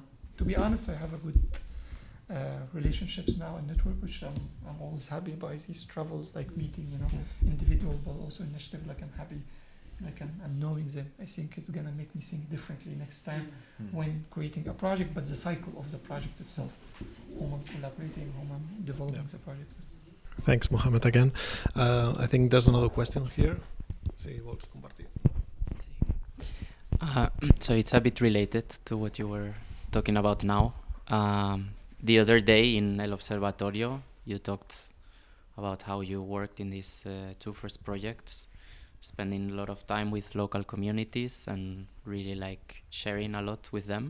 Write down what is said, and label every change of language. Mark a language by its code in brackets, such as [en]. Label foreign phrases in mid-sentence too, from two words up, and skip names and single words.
[en] To be honest, I have a good relationships now and network, which I'm always happy by these travels, like meeting, you know, individual, but also initiative. Like, I'm happy, like I'm knowing them. I think it's gonna make me think differently next time when creating a project, but the cycle of the project itself, whom I'm collaborating, whom I'm developing the project with. Thanks, Mohammed, again. I think there's another question here. [ca] Si vols compartir. [en] So it's a bit related to what you were talking about now. The other day in El Observatorio, you talked about how you worked in these two first projects, spending a lot of time with local communities and really like sharing a lot with them.